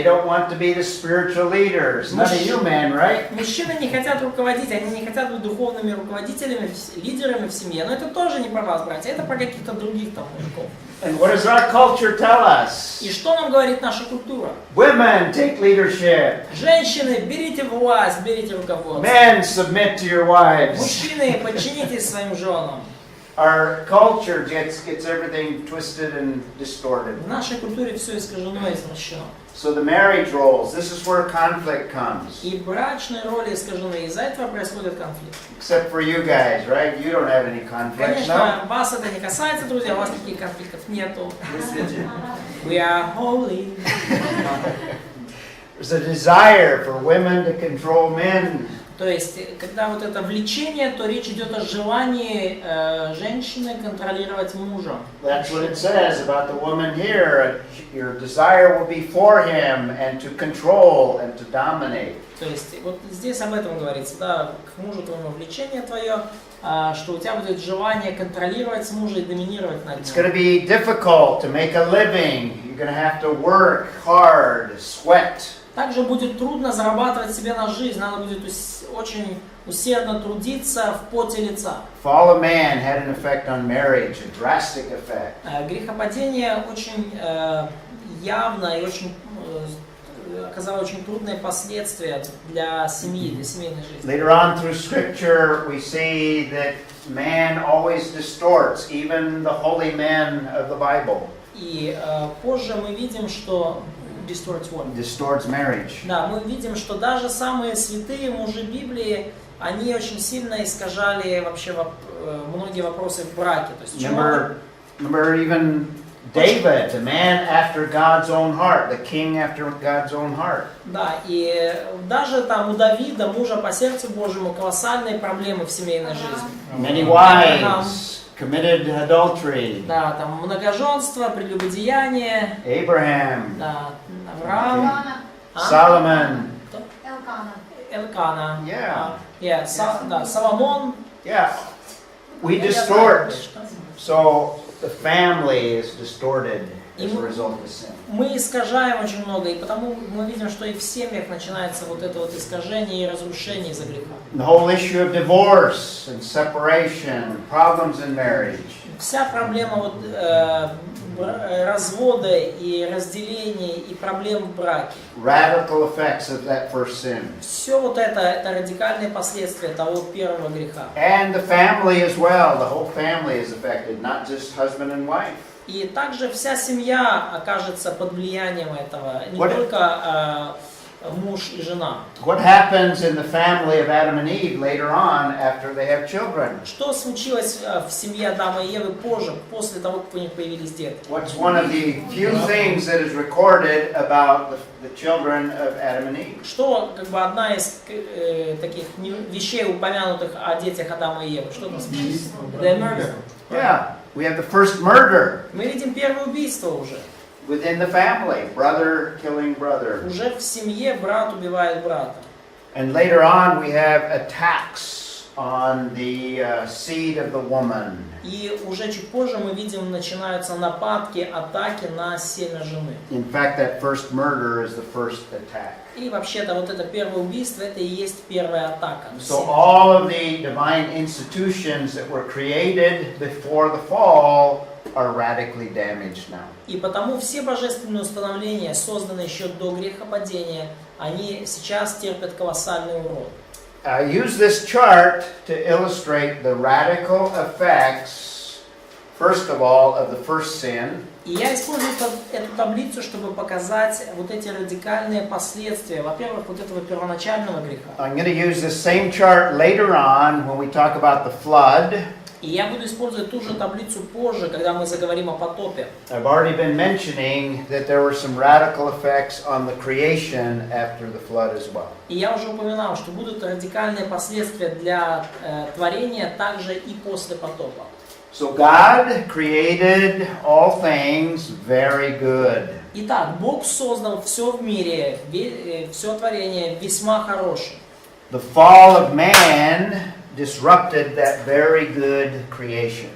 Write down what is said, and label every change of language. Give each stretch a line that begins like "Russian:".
English: They don't want to be the spiritual leaders. None of you men, right?
Russian: Мужчины не хотят руководить, они не хотят быть духовными руководителями, лидерами в семье. Но это тоже не про вас, братья, это про каких-то других там мужиков.
English: And what does our culture tell us?
Russian: И что нам говорит наша культура?
English: Women, take leadership.
Russian: Женщины, берите власть, берите руководство.
English: Men, submit to your wives.
Russian: Мужчины, подчинитесь своим женам.
English: Our culture gets everything twisted and distorted.
Russian: В нашей культуре все искажено и извращено.
English: So the marriage roles, this is where conflict comes.
Russian: И брачные роли искажены, из-за этого происходит конфликт.
English: Except for you guys, right? You don't have any conflicts, no?
Russian: Конечно, вас это не касается, друзья, у вас никаких конфликтов нету.
English: We are holy. There's a desire for women to control men.
Russian: То есть, когда вот это влечение, то речь идет о желании женщины контролировать мужа.
English: That's what it says about the woman here. Your desire will be for him and to control and to dominate.
Russian: То есть, вот здесь об этом говорится, да, к мужу твоему влечение твое, что у тебя будет желание контролировать мужа и доминировать над
English: It's
Russian: ним.
English: going to be difficult to make a living. You're going to have to work hard, sweat.
Russian: Также будет трудно зарабатывать себе на жизнь, надо будет очень усердно трудиться в поте лица.
English: Fall of man had an effect on marriage, a drastic effect.
Russian: Грехопадение очень явно и очень оказало очень трудные последствия для семьи, для семейной жизни.
English: Later on through Scripture, we see that man always distorts, even the holy men of the Bible.
Russian: И позже мы видим, что
English: distorts marriage.
Russian: Да, мы видим, что даже самые святые мужи Библии, они очень сильно искажали вообще многие вопросы в браке. То есть,
English: remember even David, the man after God's own heart, the king after God's own heart.
Russian: Да, и даже там у Давида, мужа по сердцу Божьему, колоссальные проблемы в семейной жизни.
English: Many wives committed adultery.
Russian: Да, там многоженство, прелюбодеяние.
English: Abraham.
Russian: Да, Авраам.
English: Solomon.
Russian: Элкана.
English: Yeah.
Russian: Соломон.
English: Yeah. We distort. So the family is distorted as a result of sin.
Russian: Мы искажаем очень много, и потому мы видим, что и в семьях начинается вот это вот искажение и разрушение из-за греха.
English: The whole issue of divorce and separation, problems in marriage.
Russian: Вся проблема вот, развода и разделения и проблем в браке.
English: Radical effects of that first sin.
Russian: Все вот это радикальные последствия того первого греха.
English: And the family as well. The whole family is affected, not just husband and wife.
Russian: И также вся семья окажется под влиянием этого, не только муж и жена.
English: What happens in the family of Adam and Eve later on after they have children?
Russian: Что случилось в семье Адама и Евы позже, после того, как у них появились дети?
English: What's one of the few things that is recorded about the children of Adam and Eve?
Russian: Что, как бы, одна из таких вещей, упомянутых о детях Адама и Евы? Что там случилось?
English: The murder. Yeah, we have the first murder.
Russian: Мы видим первое убийство уже.
English: Within the family, brother killing brother.
Russian: Уже в семье брат убивает брата.
English: And later on we have attacks on the seed of the woman.
Russian: И уже чуть позже мы видим, начинаются нападки, атаки на семя жены.
English: In fact, that first murder is the first attack.
Russian: И вообще-то вот это первое убийство, это и есть первая атака.
English: So all of the divine institutions that were created before the fall are radically damaged now.
Russian: И потому все божественные установления, созданные еще до грехопадения, они сейчас терпят колоссальный урон.
English: I use this chart to illustrate the radical effects, first of all, of the first sin.
Russian: И я использую эту таблицу, чтобы показать вот эти радикальные последствия, во-первых, вот этого первоначального греха.
English: I'm going to use the same chart later on when we talk about the flood.
Russian: И я буду использовать ту же таблицу позже, когда мы заговорим о потопе.
English: I've already been mentioning that there were some radical effects on the creation after the flood as well.
Russian: И я уже упоминал, что будут радикальные последствия для творения также и после потопа.
English: So God created all things very good.
Russian: Итак, Бог создал все в мире, все творение весьма хорошее.
English: The fall of man disrupted that very good creation.